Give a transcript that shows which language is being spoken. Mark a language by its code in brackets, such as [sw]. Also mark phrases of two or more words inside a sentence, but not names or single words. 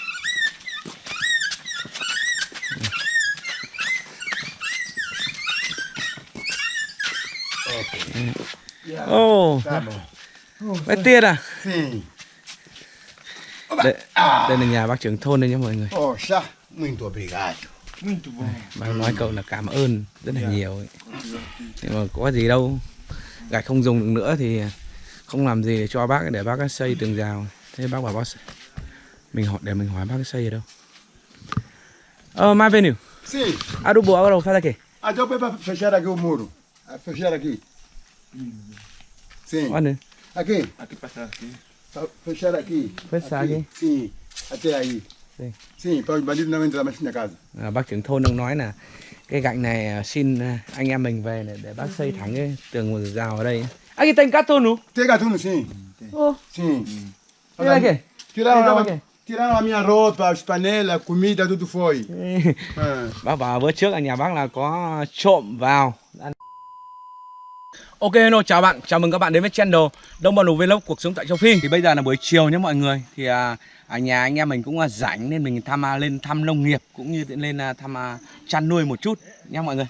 [vi] Oh, bé Tiết à? Đây là nhà bác trưởng thôn đây nhé mọi người. [pt] Muito obrigado. Muito bom. [vi] Bác nói cậu là cảm ơn rất là nhiều ấy. Nhưng mà có gì đâu, gạch không dùng được nữa thì không làm gì để cho bác, để bác xây tường rào. Thế bác bảo bác mình hỏi bác xây ở đâu. [pt] Mais venil. Sim. Adubo agora faz aqui. Então para fechar aqui o muro. Fechar aqui. Sim. Olha. Aqui. Aqui passar aqui. Fechar aqui. Fechar aqui. Sim. Até aí. Sim. Sim, para os bandidos não entrar mais na casa. [vi] Bác trưởng thôn đang nói là cái gạch này xin anh em mình về để bác xây thẳng cái tường rào ở đây. [pt] Aqui tem gatuno. Tem gatuno, sim. Oh. Sim. Olha aqui. Tiraram a minha roupa, as panelas, comida, tudo foi. [vi] Bác bảo bữa trước ở nhà bác là có trộm vào. [en] Ok, hello, [vi] chào bạn, chào mừng các bạn đến với channel Đông Bao Vlog, cuộc sống tại châu Phi. Thì bây giờ là buổi chiều nhé mọi người. Thì ở nhà anh em mình cũng rảnh nên mình lên thăm nông nghiệp cũng như lên thăm chăn nuôi một chút nha mọi người.